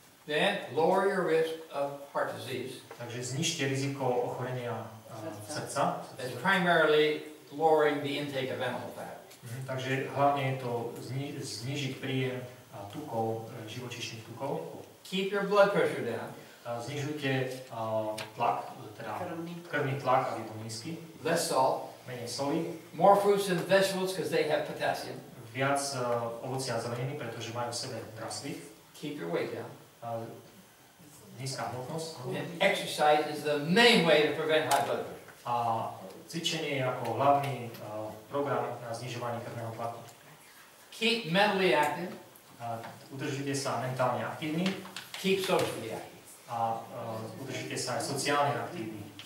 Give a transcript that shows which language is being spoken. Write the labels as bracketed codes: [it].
[en] Then lower your risk of heart disease. [sk] Takže znižte riziko ochorenia srdca. [en] That's primarily lowering the intake of animal fat. [sk] Takže hlavne je to znižiť príjem tukov, živočíšnych tukov. [en] Keep your blood pressure down. [sk] Znižujte tlak, teda krvný tlak, aby bol nízky. [en] Less salt. [sk] Menej soli. [en] More fruits and vegetables because they have potassium. [sk] Viac ovocia a zeleniny, pretože majú v sebe draslík. [en] Keep your weight down. [sk] Nízka hmotnosť. [en] And exercise is the main way to prevent high blood pressure. [sk] A cvičenie je ako hlavný program na znižovanie krvného tlaku. [en] Keep mentally active. [sk] Udržite sa mentálne aktívni. [en] Keep socially active. [sk] A udržite sa aj sociálne aktívni.